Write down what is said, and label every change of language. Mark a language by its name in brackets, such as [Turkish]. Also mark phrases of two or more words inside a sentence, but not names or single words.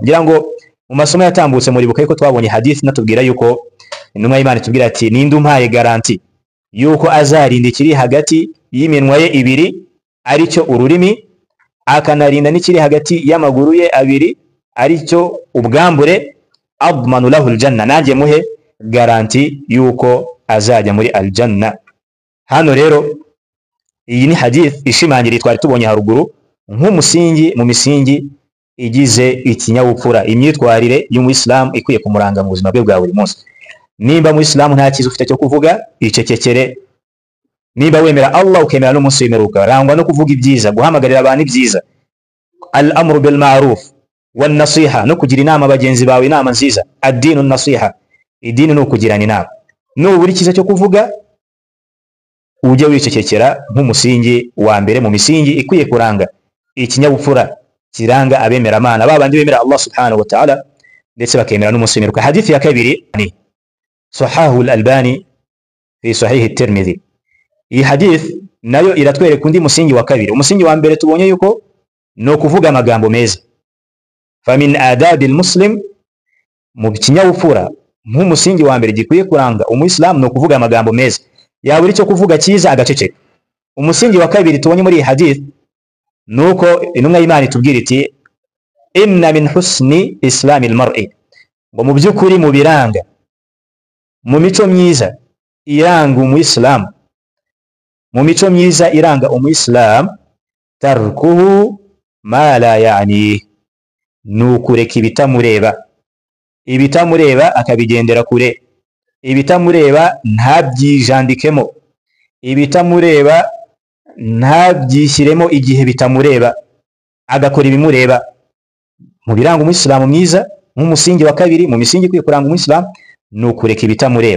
[Kinyarwanda] Ngira ngo mu masomo yatambutse muri bukaye ko twabonye hadith natubwira yuko intumwa y'Imana itubwira ati, ninde umpaye garanti yuko azarinda ikiri hagati y'iminwa ye ibiri, aricyo ururimi, akanarinda n'ikiri hagati y'amaguru ye abiri, aricyo ubwambure, [Arabic] أضمن له الجنة, [Kinyarwanda] nanjye muhe garanti yuko azajya muri aljanna. Hano rero iyi ni hadith ishimangira twari tubonye haruguru nk'umusingi mu misingi igize ikinyabupfura, imyitwarire y'umuyisilamu ikwiye kumuranga mu buzima bwe bwa buri munsi. Nimba mu Islam nta cyiza ufite cyo kuvuga, icecekere. Nimba wemera Allah ukemera n'umunsi w'imperuka, rangwa no kuvuga ibyiza, guhamagarira abantu ibyiza, [Arabic] الأمر بالمعروف والنصيحة, [Kinyarwanda] no kugira inama bagenzi bawe inama nziza. [Arabic] الدين النصيحة, [Kinyarwanda] idini ni ukugirana inama. Nubura icyiza cyo kuvuga, ujye wicecekera nk'umusingi wa mbere mu misingi ikwiye kuranga ikinyabupfura kiranga abemera Imana, babandi bemera Allah [Arabic] سبحانه وتعالى [Kinyarwanda] ndetse bakemera n'umunsi w'imperuka. Hadithi ya kabiri ni [Arabic] صححه الألباني في صحيح الترمذي. [Kinyarwanda] Iyi hadith nayo iratwereka undi musingi wa kabiri. Umusingi wa mbere tubonye yuko no kuvuga amagambo meza. [Arabic] فمن أدب المسلم, [Kinyarwanda] mu kinyabupfura nk'umusingi wa mbere gikwiye kuranga umuyisilamu no kuvuga amagambo meza, yabura icyo kuvuga cyiza agaceceka. Umusingi wa kabiri tubonye muri iyi hadith nuko intumwa y'Imana itubwira iti, [Arabic] إن من حسن إسلام المرء, [Kinyarwanda] ngo mu by'ukuri mu biranga, mu mico myiza iranga umuyisilamu, mu mico myiza iranga umuyisilamu, [Arabic] تركه ما لا يعنيه, [Kinyarwanda] nukureka ibitamureba. Ibitamureba akabigendera kure, ibitamureba ntabyijandikemo, ibitamureba ntabyishyiremo igihe bitamureba, agakora ibimureba. Mu biranga umuyisilamu mwiza nk'umusingi wa kabiri mu misingi ikwiye kuranga umuyisilamu, nukureka ibitamureba.